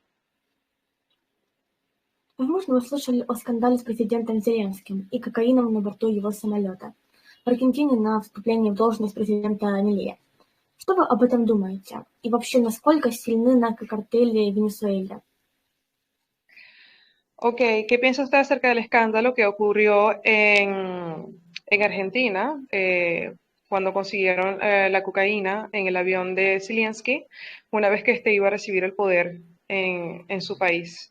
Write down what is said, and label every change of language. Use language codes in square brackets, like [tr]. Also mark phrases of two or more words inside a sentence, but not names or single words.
[ru] Возможно, вы слышали о скандале с президентом Зеленским и кокаином на борту его самолета в Аргентине на вступлении в должность президента Милея. Что вы об этом думаете? И вообще, насколько сильны наркокартели в Венесуэле? [es] Ok, ¿qué piensa usted acerca del escándalo que ocurrió en Argentina cuando consiguieron la cocaína en el avión de Zelensky una vez que éste iba a recibir el poder en su país?